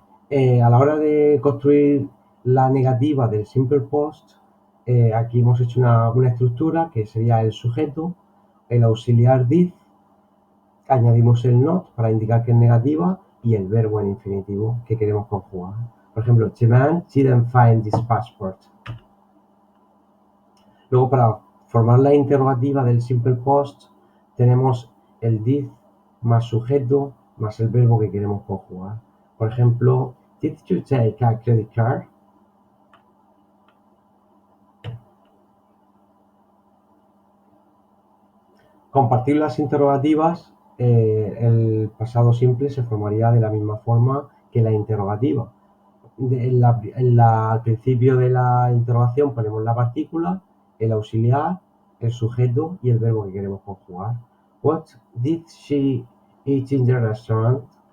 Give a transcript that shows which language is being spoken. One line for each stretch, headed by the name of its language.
Spanish: A la hora de construir la negativa del Simple Post, aquí hemos hecho una estructura que sería el sujeto, el auxiliar did, añadimos el not para indicar que es negativa y el verbo en infinitivo que queremos conjugar. Por ejemplo,
English: the man didn't find his passport.
Spanish: Luego, para formar la interrogativa del Simple Post, tenemos el did más sujeto más el verbo que queremos conjugar. Por ejemplo,
English: did you take a credit card?
Spanish: Compartir las interrogativas, el pasado simple se formaría de la misma forma que la interrogativa. Al principio de la interrogación ponemos la partícula, el auxiliar, el sujeto y el verbo que queremos conjugar.
English: What did she eat in the restaurant?